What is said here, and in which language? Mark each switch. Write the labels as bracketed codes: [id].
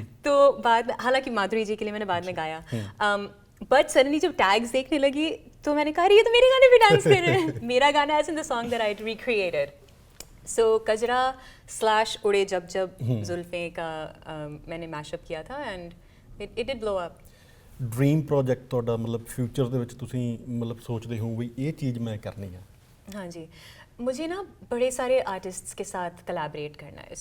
[hi] तो बाद में, हालांकि माधुरी जी के लिए मैंने बाद में गाया, [en] but suddenly [hi] जब टैग्स देखने लगी तो मैंने कहा ये तो मेरे गाने पे डांस कर रहे हैं। मेरा गाना [en] As in the song that I recreated. [hi] सो कजरा / उड़े जब जब जुल्फे का मैंने मैशअप किया था [en] And it did blow up. [pa] Dream project ਤੁਹਾਡਾ ਮਤਲਬ ਫਿਊਚਰ ਦੇ ਵਿੱਚ ਤੁਸੀਂ ਮਤਲਬ ਸੋਚਦੇ ਹੋ ਵੀ ਇਹ ਚੀਜ਼ ਮੈਂ ਕਰਨੀ ਹੈ? [hi] हाँ जी, मुझे ना बड़े सारे आर्टिस्ट्स के साथ कोलैबोरेट करना है।